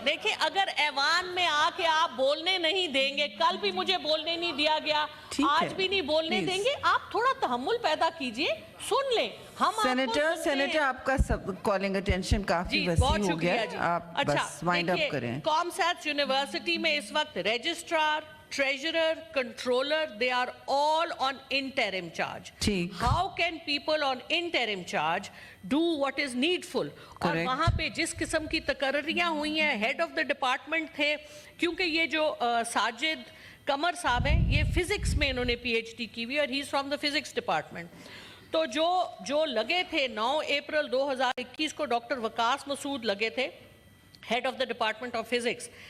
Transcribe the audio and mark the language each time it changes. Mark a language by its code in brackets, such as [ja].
[ur] دیکھیے اگر ایوان میں آ کے آپ بولنے نہیں دیں گے, کل بھی مجھے بولنے نہیں دیا گیا, آج بھی نہیں بولنے دیں گے, آپ تھوڑا تحمل پیدا کیجئے, سن لیں. سینیٹر آپ کا کالنگ اٹینشن کافی وسیع ہو گیا, آپ بس وائنڈ اپ کریں. کام سیٹس یونیورسٹی میں اس وقت registrar, [en] treasurer, controller, they are all on interim charge. How can people on interim charge do what is needful? [ur] اور وہاں پہ جس قسم کی تقرریاں ہوئی ہیں, ہیڈ آف دا ڈپارٹمنٹ تھے, کیونکہ یہ جو ساجد قمر صاحب ہیں, یہ فزکس میں انہوں نے پی ایچ ڈی کی ہوئی, اور [en] He is from the physics department. [ur] تو جو لگے تھے 9 اپریل 2021 کو ڈاکٹر وقاص مسعود لگے تھے, head of the department of physics.